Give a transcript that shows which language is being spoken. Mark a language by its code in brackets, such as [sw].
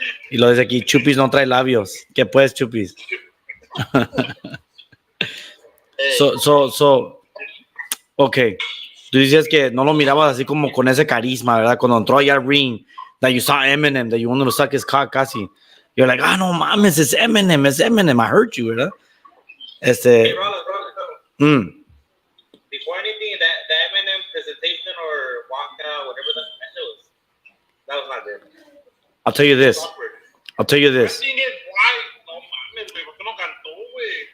[es] Y lo dice aquí, Chupis no trae labios. ¿Qué pues, Chupis? So, okay. Tú dices que no lo mirabas así como con ese carisma, ¿verdad? Cuando entró allá al ring, [en] that you saw Eminem, that you wanted to suck his cock casi. You're like, no mames, it's Eminem, I hurt you, ¿verdad? Hey, Rollins. Before anything, that Eminem presentation or walkout, whatever that was not good. I'll tell you this. Thing is, why? [es] No mames, güey, ¿por qué no cantó, güey?